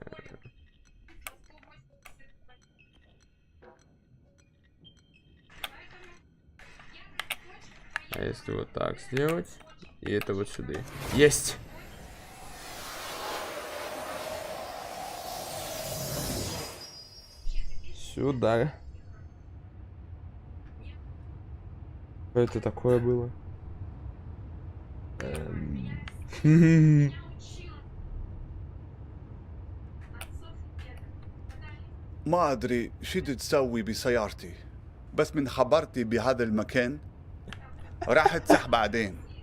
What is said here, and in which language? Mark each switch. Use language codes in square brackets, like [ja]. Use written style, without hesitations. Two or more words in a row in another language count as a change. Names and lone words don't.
[ru] А если вот так сделать, и это вот сюда. Есть! Сюда. Что это такое было? [ar] ما أدري شو تسوي بسيارتي بس من خبرتي بهذا المكان راح تسح بعدين.